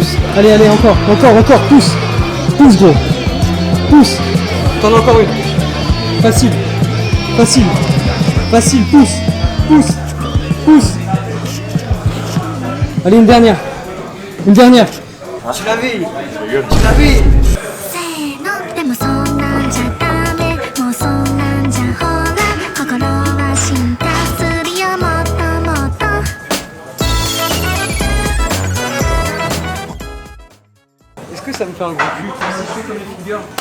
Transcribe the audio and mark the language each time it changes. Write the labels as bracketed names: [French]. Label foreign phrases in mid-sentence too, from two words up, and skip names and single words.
[French] Allez, allez, encore, pousse. Pousse gros. Pousse. T'en as encore une. Facile. Facile, pousse. Allez, une dernière. Tu l'avais. [Japanese] せーのでもそんなんじゃダメもうそんなんじゃほら心は進化するよもっともっと [French] Est-ce que ça me fait un gros cul si je fais comme les figures?